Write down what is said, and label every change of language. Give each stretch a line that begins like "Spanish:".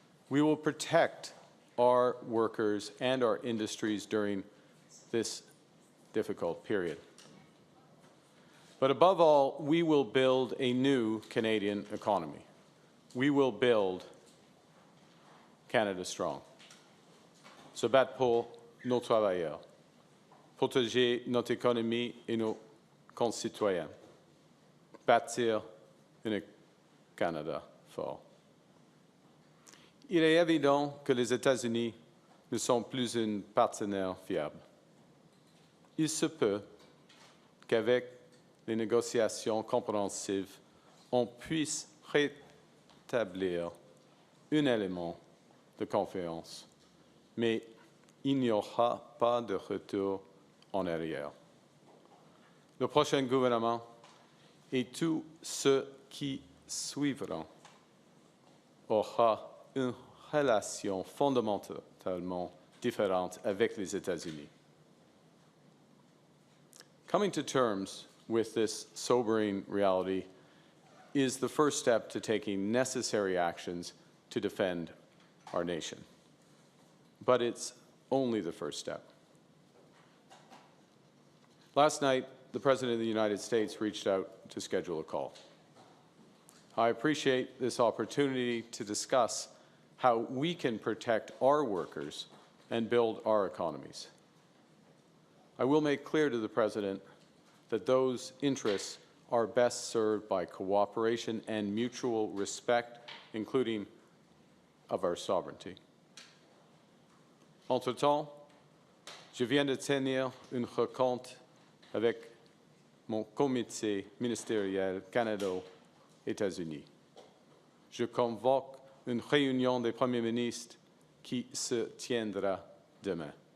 English: We will protect our workers and our industries during this difficult period. But above all, we will build a new Canadian economy. We will build Canada strong.
French: Se battre pour nos travailleurs, protéger notre économie et nos concitoyens, bâtir un Canada fort. Il est évident que les États-Unis ne sont plus un partenaire fiable. Il se peut qu'avec les négociations compréhensives, on puisse rétablir un élément de confiance, mais il n'y aura pas de retour en arrière. Le prochain gouvernement et tous ceux qui suivront aura une relation fondamentalement différente avec les États-Unis.
English: Coming to terms with this sobering reality is the first step to taking necessary actions to defend our nation. But it's only the first step. Last night, the President of the United States reached out to schedule a call. I appreciate this opportunity to discuss how we can protect our workers and build our economies. I will make clear to the President that those interests are best served by cooperation and mutual respect, including of our sovereignty.
French: Entre-temps, je viens de tenir une rencontre avec mon comité ministériel Canada-États-Unis. Je convoque une réunion des premiers ministres qui se tiendra demain.